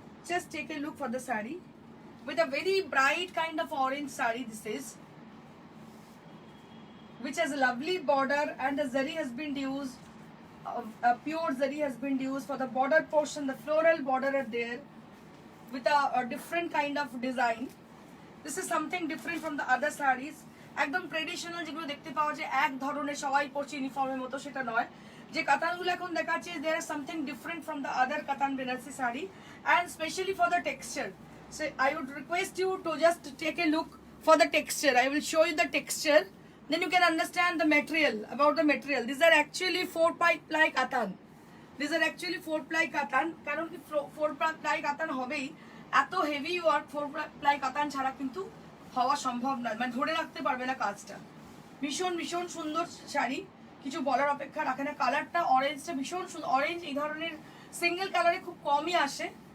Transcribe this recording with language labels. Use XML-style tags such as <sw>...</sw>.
<en>Just take a look for the saree, with a very bright kind of orange saree this is, which has a lovely border, and the zari has been used, pure zari has been used for the border portion. The floral border are there with a different kind of design. This is something different from the other sarees.</en> <bn>একদম traditional যেগুলো দেখতে পাওয়া যায় এক ধরনের সবাই পরছে ইউনিফর্মের মতো, সেটা নয়। যে কাতানগুলো এখন দেখাচ্ছে,</bn> <en>there is something different from the other Katan Banarasi saree, and especially for the texture. So I would request you to just take a look for the texture. I will show you the texture, then you can understand the material, about the material. These are actually 4-ply katan. These are actually 4-ply katan.</en> <bn>কারণ কি 4-ply katan হবেই, এত heavy work 4-ply katan ছাড়া কিন্তু হওয়া সম্ভব নয়, মানে ধরে রাখতে পারবে না কাজটা। ভীষণ ভীষণ সুন্দর শাড়ি, কিছু বলার অপেক্ষা রাখে না। কালারটা অরেঞ্জটা ভীষণ সুন্দর, অরেঞ্জ এই ধরনের সিঙ্গেল কালারে খুব কমই আসে।</bn>